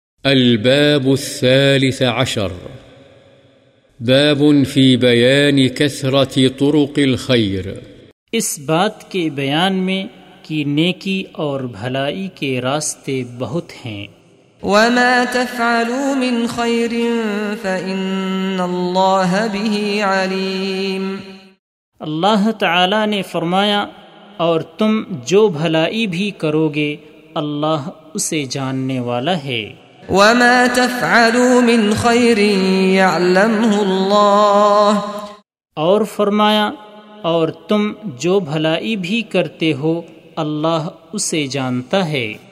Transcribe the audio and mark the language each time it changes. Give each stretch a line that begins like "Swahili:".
Arabic: الباب الثالث عشر باب في بيان كثرة طرق الخير
Urdu: اس بات کے بیان میں کہ نیکی اور بھلائی کے راستے بہت ہیں
Arabic: وما تفعلوا من خير فإن الله به عليم
Urdu: اللہ تعالی نے فرمایا اور تم جو بھلائی بھی کرو گے اللہ اسے جاننے والا ہے
Arabic: وَمَا تَفْعَلُوا مِنْ خَيْرٍ يَعْلَمْهُ اللَّهُ
Urdu: اور فرمایا اور تم جو بھلائی بھی کرتے ہو اللہ اسے جانتا ہے